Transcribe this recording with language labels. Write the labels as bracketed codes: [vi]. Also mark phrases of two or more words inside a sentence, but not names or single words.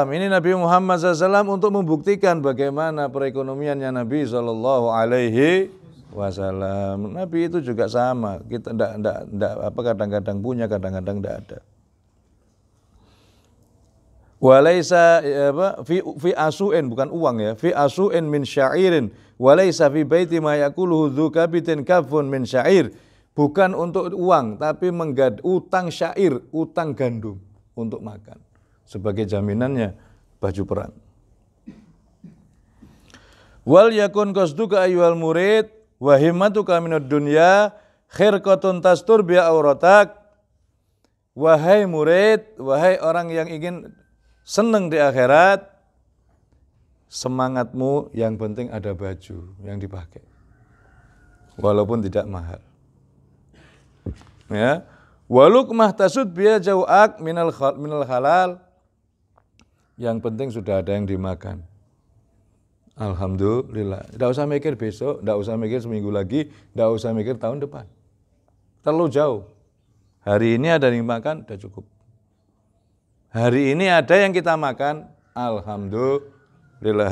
[id] Ini Nabi Muhammad SAW untuk membuktikan bagaimana perekonomiannya Nabi SAW. Nabi itu juga sama. Kita kadang-kadang punya, kadang-kadang tidak ada. [ar] وليس في آصع, [id] bukan uang ya. [ar] في آصع من شعير. وليس في بيتي ما يأكله ذو كبد كاف من شعير. [id] Bukan untuk uang, tapi utang syair, utang gandum untuk makan. Sebagai jaminannya baju perang. [ar] وليكن قصدك أيها المريد وهمتك من الدنيا خرقة تستر بعورتك. [id] Wahai murid, wahai orang yang ingin senang di akhirat, semangatmu yang penting ada baju yang dipakai. Walaupun tidak mahal. Ya. [ar] ولقمة تسد بها جوعك من الحلال. [id] Yang penting sudah ada yang dimakan. Alhamdulillah. Tidak usah mikir besok, tidak usah mikir seminggu lagi, tidak usah mikir tahun depan. Terlalu jauh. Hari ini ada yang dimakan, sudah cukup. Hari ini ada yang kita makan, alhamdulillah.